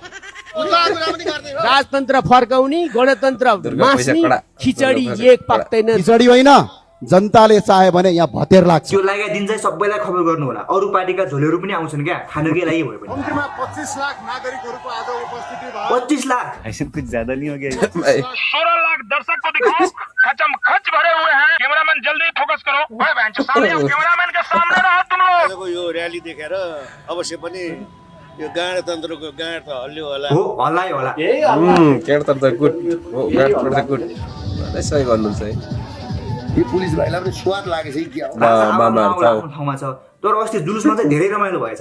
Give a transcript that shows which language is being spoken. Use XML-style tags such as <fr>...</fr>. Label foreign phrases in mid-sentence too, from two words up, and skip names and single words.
<ne>भुत्ला कुरा पनि गर्दै हो। राजतन्त्र फर्काउने, गणतन्त्र मास्ने, खिचडी एक पाक्दैन। खिचडी होइन, जनताले चाहे भने यहाँ भतेर लाग्छ। त्यो लागेको दिन चाहिँ सबैलाई खबर गर्नु होला। अरू पार्टीका झोलेहरू पनि आउँछन् क्या, खानु के लागि भयो भने। कम्तीमा 25 लाख नागरिकहरूको आज उपस्थिति भयो। 25 लाख</ne> <hi>ऐसे कुछ ज्यादा नहीं हो गया? 16 लाख दर्शक को दिखाओ, खचम खच भरे हुए हैं। कैमरामैन जल्दी फोकस करो। ओए भैंचो सामने आओ, कैमरामैन के सामने रहो तुम लोग।</hi> <ne>आजको यो र्याली देखेर अवश्य पनि यो गणतन्त्रको गाँड त हल्लियो होला। हो हल्लायो होला। गणतन्त्र गुड हो, गणतन्त्र गुड सही गर्नुहुन्छ है। यो पुलिस भाइलाई पनि स्वाद लागेछ कि क्या हो? मामा आफ्नो ठाउँमा छ, तर अस्ति जुलुसमा चाहिँ धेरै रमाइलो भएछ।</ne>